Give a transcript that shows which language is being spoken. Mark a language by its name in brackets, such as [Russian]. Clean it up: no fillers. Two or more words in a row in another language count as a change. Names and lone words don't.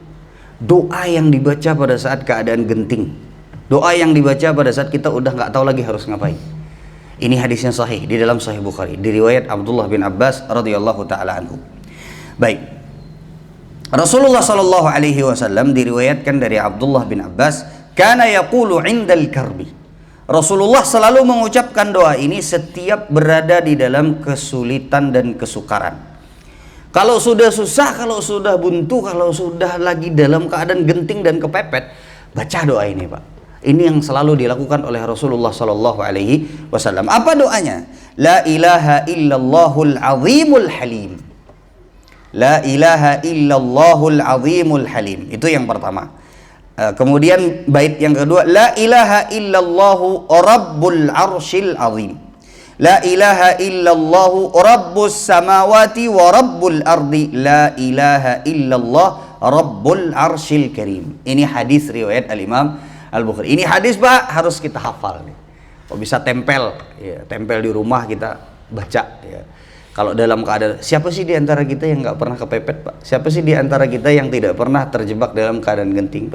[Indonesian] Doa yang dibaca pada saat keadaan genting. Doa yang dibaca pada saat kita udah nggak tahu lagi harus ngapain. Ini hadisnya sahih di dalam Sahih Bukhari, diriwayat Abdullah bin Abbas [Arabic] رضي الله تعالى عنه. [Indonesian] Baik. Rasulullah [Arabic] صلى الله عليه وسلم [Indonesian] diriwayatkan dari Abdullah bin Abbas, [Arabic] كان يقول عند الكرب. [Indonesian] Rasulullah selalu mengucapkan doa ini setiap berada di dalam kesulitan dan kesukaran. Kalau sudah susah, kalau sudah buntu, kalau sudah lagi dalam keadaan genting dan kepepet, baca doa ini, Pak. Ini yang selalu dilakukan oleh Rasulullah [Arabic] صلى الله عليه وسلم. [Indonesian] Apa doanya? [Arabic] لا إله إلا الله العظيم الحليم. لا إله إلا الله العظيم الحليم. [Indonesian] Itu yang pertama. Kemudian bait yang kedua, [Arabic] لا إله إلا الله رب العرش العظيم. لا إله إلا الله رب السماوات ورب الأرض. لا إله إلا الله رب العرش الكريم. [Indonesian] Ini hadis riwayat Al-Imam Al-Bukhari. Ini hadis Pak harus kita hafal nih. Kok bisa tempel ya, tempel di rumah kita baca ya. Kalau dalam keadaan, siapa sih di antara kita yang nggak pernah kepepet Pak? Siapa sih di antara kita yang tidak pernah terjebak dalam keadaan genting?